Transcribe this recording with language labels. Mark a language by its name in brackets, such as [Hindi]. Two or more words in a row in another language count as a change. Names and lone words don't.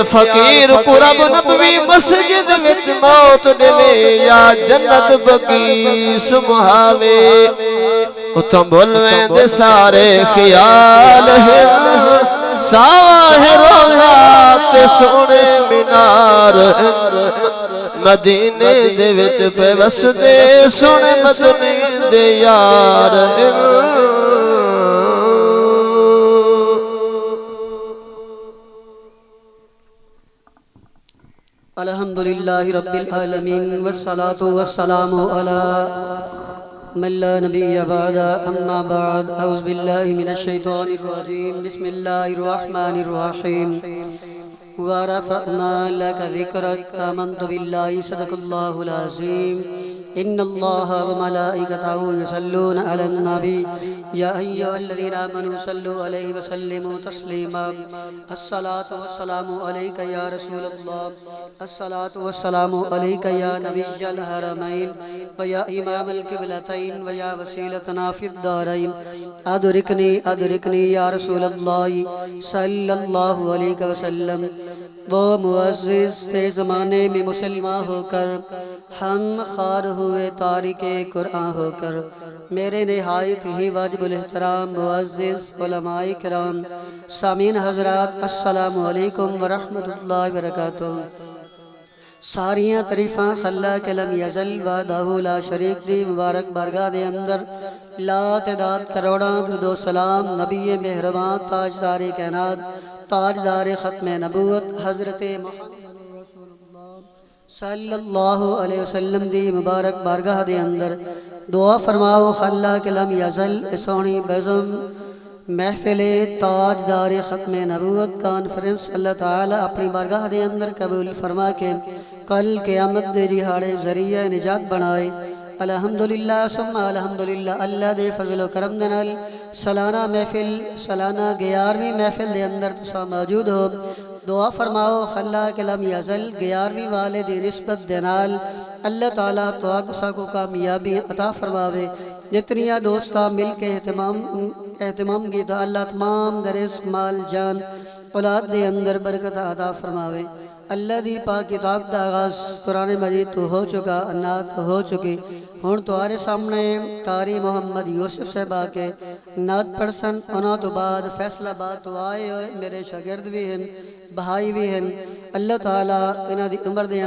[Punjabi] فقیر کو رب نبوی مسجد وچ موت دیوے یا جنت بقیع سہاوے اوتھوں بھلوے دے سارے خیال ہے ساوا ہے روضہ تے سونے مینار مدینے دے وچ بیوس دے سونے مدنی دے یار [Arabic] الحمد لله رب العالمين والصلاة والسلام على من لا نبي بعده أما بعد أعوذ بالله من الشيطان الرجيم بسم الله الرحمن الرحيم ورفعنا لك ذكرك آمنت بالله صدق الله العظيم إن الله وملائكته يصلون على النبي يا أيها الذين آمنوا صلوا عليه وسلموا تسليما الصلاة والسلام عليك يا رسول الله الصلاة والسلام عليك يا نبي الحرمين و يا إمام القبلتين ويا وسيلتنا في الدارين أدركني يا رسول الله صلى الله عليه وسلم [Urdu] وہ معزز تھے زمانے میں مسلمان ہو کر ہم خوار ہوئے تارک قرآن ہو کر میرے نہایت ہی واجب الاحترام معزز علمائے کرام سامعین حضرات [Arabic] السلام عليكم ورحمة الله وبركاته [Punjabi] ساریاں تعریفاں اللہ کے [Arabic] لم يزل وحده لا شريك [Punjabi] دی مبارک بارگاہ دے اندر لا تعداد کروڑاں درود سلام نبی مہربان تاجدار کائنات تاجدار ختم نبوت حضرت [Arabic] صلى الله عليه وسلم [Punjabi] دی مبارک بارگاہ دے اندر دعا فرماؤ اللہ کے [Arabic] لم يزل [Punjabi] سوہنی بزم محفل تاجدار ختم نبوت کانفرنس اللہ تعالیٰ اپنی بارگاہ دے اندر قبول فرما کے کل قیامت دے دیہاڑے ذریعہ نجات بنائے [Arabic] الحمد لله ثم الحمد لله [Punjabi] اللہ دے فضل کرم دے نال سالانہ محفل سالانہ 11ویں محفل دے اندر تسی موجود ہو دعا فرماؤ اللہ کے [Arabic] لم يزل [Punjabi] 11ویں والے دی نسبت دے نال اللہ تعالیٰ تسی کو کامیابی عطا فرماوے جتنیاں دوستاں مل کے اہتمام کی تو اللہ تمام درس مال جان اولاد دے اندر برکت عطا فرماوے اللہ دی پاک کتاب کا آغاز قرآن مجید تو ہو چکا نعت ہو چکی ہن تمہارے سامنے قاری محمد یوسف صاحبا کے نعت پڑھسن انہوں تو بعد فیصل آباد تو آئے ہوئے میرے شاگرد بھی ہیں بھائی بھی ہیں اللہ تعالیٰ انہاں دی عمر دے